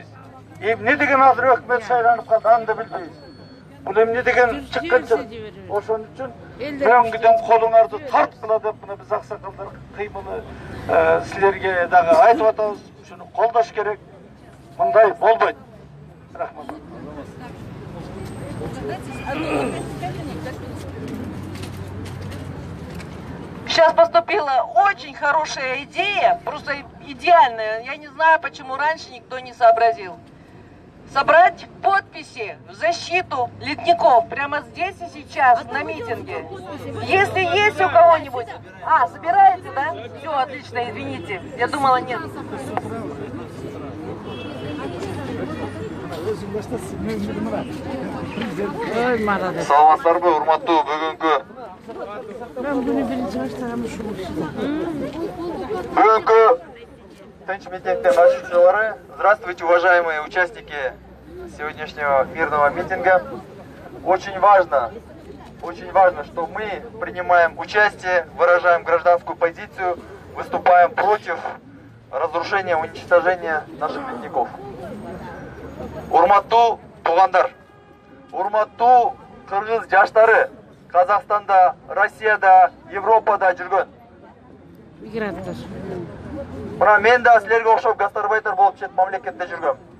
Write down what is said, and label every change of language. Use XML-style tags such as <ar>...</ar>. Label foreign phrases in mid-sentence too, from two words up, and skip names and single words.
<ky>Эмне деген азыр өкмөт шайланып калды, аны да билбейбиз. Бул эмне деген чыккынчылык. Ошон үчүн мөңгүдөн колуңарды тарткыла деп мына биз аксакалдар кыймылы силерге дагы айтып атабыз. Ушуну колдош керек. Мындай болбойт. Рахмат.</ky> <ru>Сейчас поступила очень хорошая идея, просто идеальная. Я не знаю, почему раньше никто не сообразил. Собрать подписи в защиту ледников прямо здесь и сейчас на митинге. Если есть у кого-нибудь... собираете, да? Все, отлично, извините. Я думала, нет.</ru> <ky>Саламатсыздарбы, урматтуу бүгүнкү тынч митингдин катышуучулары.</ky> <ru>Здравствуйте, уважаемые участники сегодняшнего мирного митинга. Очень важно, что мы принимаем участие, выражаем гражданскую позицию, выступаем против разрушения, уничтожения наших ледников.</ru> <ky>Урматтуу туугандар, урматтуу кыргыз жаштары, Казакстанда, Россияда, Европада жүргөн. Мына мен да силерге окшоп гастарбайтер болуп чет мамлекетте жүргөм.</ky>